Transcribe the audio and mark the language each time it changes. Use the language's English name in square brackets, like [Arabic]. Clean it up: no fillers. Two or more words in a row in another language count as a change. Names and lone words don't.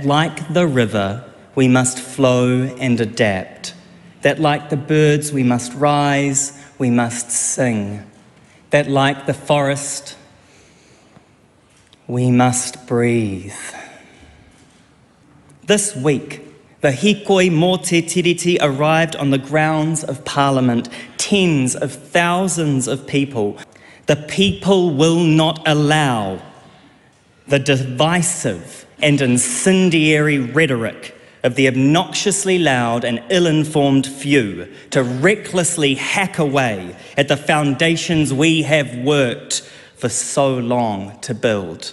[English] Like the river, we must flow and adapt. That like the birds, we must rise, we must sing. That like the forest, we must breathe. This week, the [Māori] hikoi mō te tiriti [English] arrived on the grounds of Parliament, tens of thousands of people. The people will not allow the divisive and incendiary rhetoric of the obnoxiously loud and ill-informed few to recklessly hack away at the foundations we have worked for so long to build.